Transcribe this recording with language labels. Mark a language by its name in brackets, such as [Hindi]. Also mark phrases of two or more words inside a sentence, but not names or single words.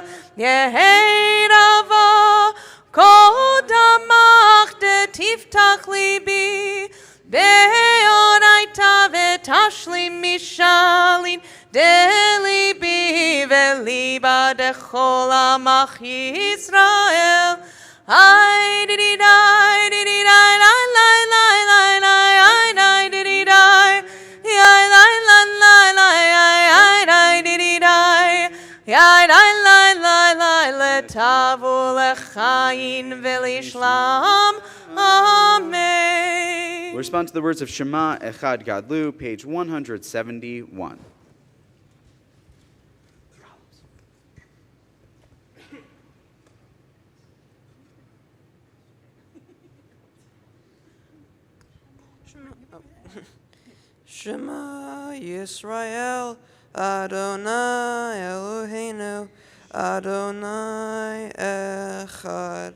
[Aramaic] יהא רעוא קדמך דתפתח לבי באורייתא ותשלים משאלין דלבי ולבא דכל עמך ישראל. Ay didi die didi die la la la la la ay die didi die ay la la la la ay die didi die ay la la la la לטב ולחיין ולשלם. [Hebrew] Amen. [English] We respond to the words of [Hebrew] שמע אחד גדלו, [English] page 171. [Hebrew] שמע ישראל, אדני אלהינו, אדני אחד.